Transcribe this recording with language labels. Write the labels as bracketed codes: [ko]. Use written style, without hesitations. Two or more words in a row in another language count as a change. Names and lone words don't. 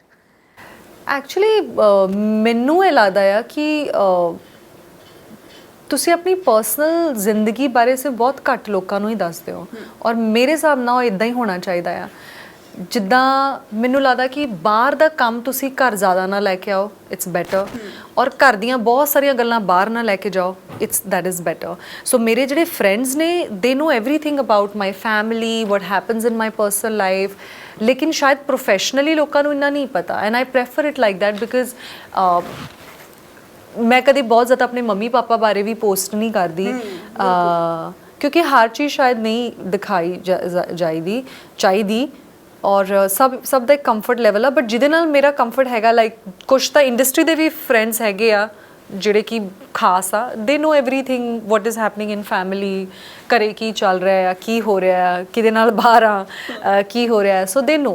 [pa] ਐਕਚੁਅਲੀ ਮੈਨੂੰ ਇਹ ਲੱਗਦਾ ਆ ਕਿ ਤੁਸੀਂ ਆਪਣੀ ਪਰਸਨਲ ਜ਼ਿੰਦਗੀ ਬਾਰੇ ਸਿਰਫ ਬਹੁਤ ਘੱਟ ਲੋਕਾਂ ਨੂੰ ਹੀ ਦੱਸਦੇ ਹੋ ਔਰ ਮੇਰੇ ਹਿਸਾਬ ਨਾਲ ਉਹ ਇਦਾਂ ਹੀ ਹੋਣਾ ਚਾਹੀਦਾ ਆ। ਜਿੱਦਾਂ ਮੈਨੂੰ ਲੱਗਦਾ ਕਿ ਬਾਹਰ ਦਾ ਕੰਮ ਤੁਸੀਂ ਘਰ ਜ਼ਿਆਦਾ ਨਾ ਲੈ ਕੇ ਆਓ, [en] it's better, [pa] ਔਰ ਘਰ ਦੀਆਂ ਬਹੁਤ ਸਾਰੀਆਂ ਗੱਲਾਂ ਬਾਹਰ ਨਾ ਲੈ ਕੇ ਜਾਓ, [en] that is better. So [pa] ਮੇਰੇ ਜਿਹੜੇ friends ਨੇ [en] they know everything about my family, what happens in my personal life, [pa] ਲੇਕਿਨ ਸ਼ਾਇਦ professionally ਲੋਕਾਂ ਨੂੰ ਇੰਨਾ ਨਹੀਂ ਪਤਾ [en] and I prefer it like that because [pa] ਮੈਂ ਕਦੇ ਬਹੁਤ ਜ਼ਿਆਦਾ ਆਪਣੇ ਮੰਮੀ ਪਾਪਾ ਬਾਰੇ ਵੀ ਪੋਸਟ ਨਹੀਂ ਕਰਦੀ ਕਿਉਂਕਿ ਹਰ ਚੀਜ਼ ਸ਼ਾਇਦ ਨਹੀਂ ਦਿਖਾਈ ਚਾਹੀਦੀ ਔਰ ਸਭ ਦਾ ਇੱਕ [en] comfort level [pa] ਆ। ਬਟ ਜਿਹਦੇ ਨਾਲ ਮੇਰਾ ਕੰਫਰਟ ਹੈਗਾ ਲਾਈਕ ਕੁਛ ਤਾਂ ਇੰਡਸਟਰੀ ਦੇ ਵੀ ਫਰੈਂਡਸ ਹੈਗੇ ਆ ਜਿਹੜੇ ਕਿ ਖਾਸ ਆ, [en] they know everything what is happening in family, [pa] ਘਰੇ ਕੀ ਚੱਲ ਰਿਹਾ ਆ, ਕੀ ਹੋ ਰਿਹਾ ਆ, ਕਿਹਦੇ ਨਾਲ ਬਾਹਰ ਆ, ਕੀ ਹੋ ਰਿਹਾ, [en] so they know.